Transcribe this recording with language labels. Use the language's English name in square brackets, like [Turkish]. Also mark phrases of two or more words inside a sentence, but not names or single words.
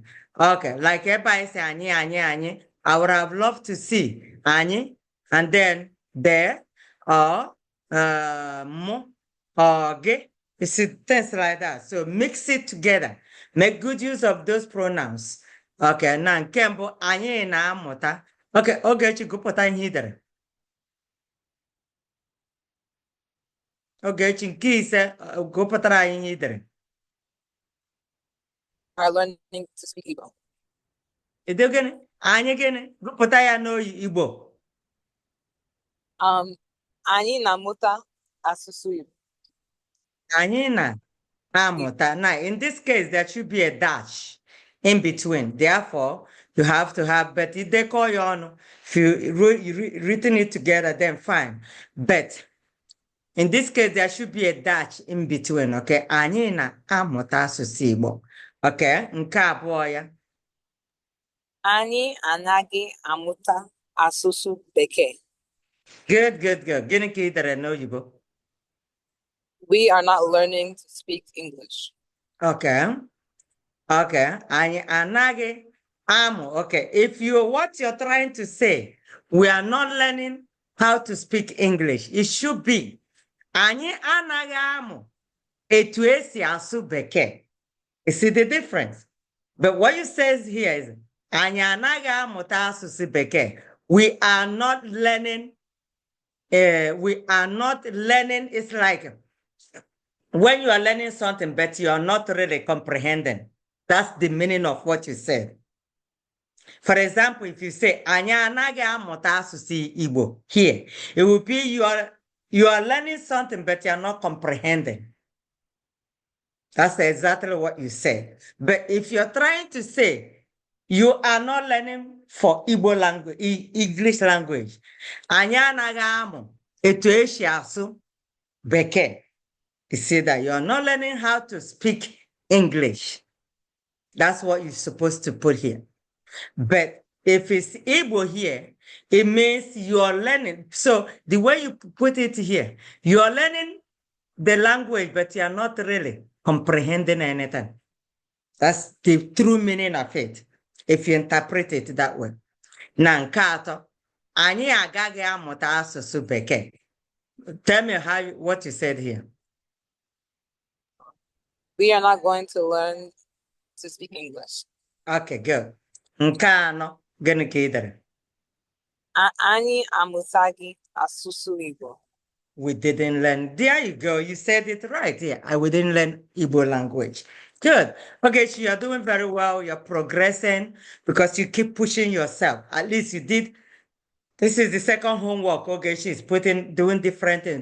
[English] Okay, like everybody say anye. I would have loved to see anye and then there or mo or ge. You see things like that. So mix it together. Make good use of those pronouns. [Igbo] Okay, now kembo anye na amụta. Okay, Ogechi gụpụta ihe i dere. Ogechi nke ise gụpụtara anyị ihe i dere. [English] Are learning to speak Igbo. [Igbo] Ide gịnị? Anyị gịnị? Gụpụta ya n'Igbo. Anyị na-amụta asụsụ Igbo. Anyị na-amụta. [English] Now, in this case, there should be a dash in between. Therefore, you have to have, but if they call you on, if you written it together, then fine. But in this case, there should be a dash in between, okay? [Igbo] Anyị na-amụta asụsụ Igbo. Okay, nke abụọ ya. Anyị anaghị amụta asụsụ Bekee. Good. Gịnị ka ị dere n'oyibo? [English] We are not learning to speak English. [Igbo] Okay. Anyị anaghị amụ. [English] Okay, if what you're trying to say, we are not learning how to speak English. It should be [Igbo] anyị anaghị amụ etu esi asụ Bekee. [English] You see the difference? But what you says here is [Igbo] anyị anaghị amụta asụsụ Bekee. [English] We are not learning. It's like when you are learning something, but you are not really comprehending. That's the meaning of what you said. For example, if you say [Igbo] anyị anaghị amụta asụsụ Igbo [English] here, it will be you are learning something, but you are not comprehending. That's exactly what you said. But if you're trying to say you are not learning for Igbo language, English language, [Igbo] anyị anaghị amụ etu esi asụ Bekee. [English] You see that you are not learning how to speak English. That's what you're supposed to put here. But if it's Igbo here, it means you are learning. So the way you put it here, you are learning the language, but you are not really comprehending anything. That's the true meaning of it, if you interpret it that way. [Igbo] Na nke atọ, anyị agaghị amụta asụsụ Bekee. [English] Tell me what you said here. We are not going to learn to speak English. Okay, good. [Igbo] Nke anọ, gịnị ka ị dere? Anyị amụtaghị asụsụ Igbo. [English] We didn't learn. There you go. You said it right here. We didn't learn Igbo language. Good. Okay, so you're doing very well. You're progressing because you keep pushing yourself. At least you did. This is the second homework. Okay, she's doing different things.